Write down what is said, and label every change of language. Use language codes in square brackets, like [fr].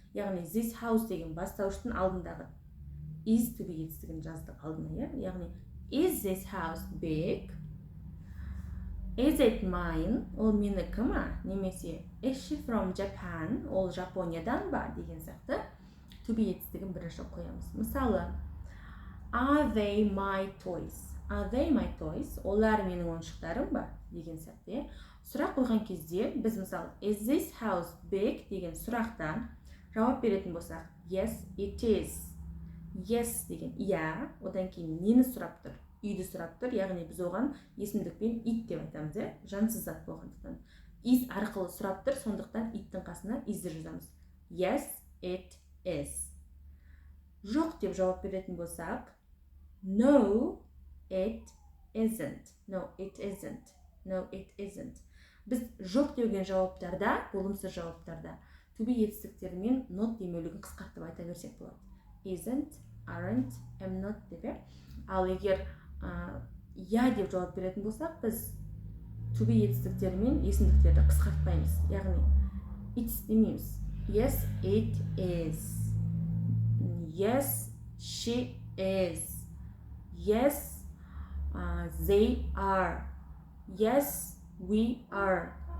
[kk] Яғни this house деген бастауыштың алдындағы is to be етістігін жаздық алдына, яғни [en] is this house big? Is it mine? [kk] Ол менікі ма? [en] Немесе is she from Japan? [kk] Ол Жапониядан ба? Деген сияқты to be етістігін бірінші қоямыз. [en] Мысалы, are they my toys? Are they my toys? [kk] Олар менің ойыншықтарым ба? Деген сияқты. Сұрақ қойған кезде біз мысалы [en] is this house big [kk] деген сұрақтан Жауап беретін болсақ, [en] yes, it is. [kk] Yes деген иә, одан кейін нені сұрап тұр? Үйді сұрап тұр, яғни біз оған есімдікпен it деп айтамыз, жансыз зат болғандықтан. Is арқылы сұрап тұр, сондықтан it-тің қасына is'ді жазамыз. [en] Yes, it is. [kk] Жоқ деп жауап беретін болсақ, [en] no, it isn't. No, it isn't. No, it isn't. [kk] Біз жоқ деуген жауаптарда, болымсыз жауаптарда, to be етістіктерімен not демеулігін қысқартып айта берсек болады. [en] Isn't, aren't, am not деп. [kk] Ал егер я деп жауап беретін болсақ, біз to be етістіктерімен есімдіктерді қысқартпаймыз. Яғни, it's демейміз. [en] Yes, it is. Yes, she is. Yes, they are. Yes, we are.